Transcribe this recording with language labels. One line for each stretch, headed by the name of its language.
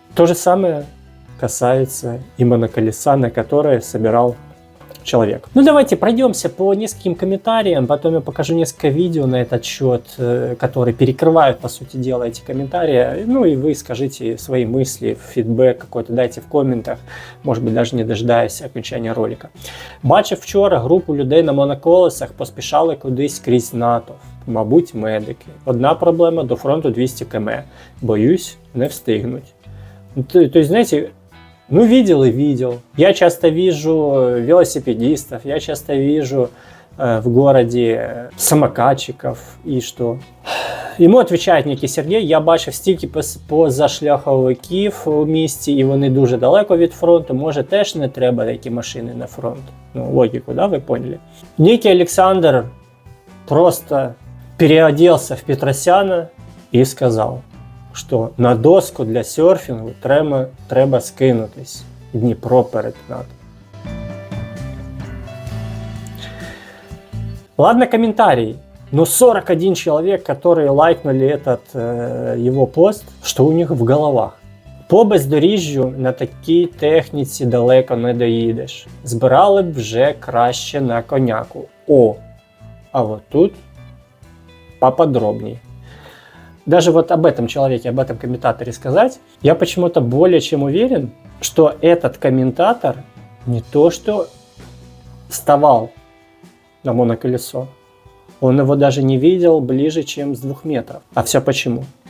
Russian: То же самое касается и моноколеса, на которое собирал человек. Ну давайте пройдемся по нескольким комментариям, потом я покажу несколько видео на этот счет, которые перекрывают, по сути дела, эти комментарии. Ну и вы скажите свои мысли, фидбэк какой-то дайте в комментах, может быть, даже не дожидаясь окончания ролика.
Ukrainian: Бачив вчора групу людей на моноколесах, поспішали кудись крізь НАТО. Мабуть, медики. Одна проблема, до фронту 200 км. Боюсь, не встигнуть.
Russian: То есть, знаете, ну, видел и видел. Я часто вижу велосипедистов, я часто вижу в городе самокатчиков. И что? Ему отвечає некий
Ukrainian: Сергій: я бачив стільки позашляховиків у місті, і вони дуже далеко від фронту. Може, теж не треба такі машини на фронт?
Russian: Ну, логику, да, вы поняли? Некий Александр просто переоделся в Петросяна и сказал,
Ukrainian: що на доску для серфінгу треба скинутись. Дніпро перетнати.
Russian: Ладно, комментарий. Но 41 человек, которые лайкнули этот его пост, что у них в головах?
Ukrainian: По бездоріжжю на такій техніці далеко не доїдеш. Збирали б вже краще на коняку.
Russian: О, а вот тут поподробнее. Даже вот об этом человеке, об этом комментаторе сказать, я почему-то более чем уверен, что этот комментатор не то что вставал на моноколесо, он его даже не видел ближе, чем с 2 метров. А все почему?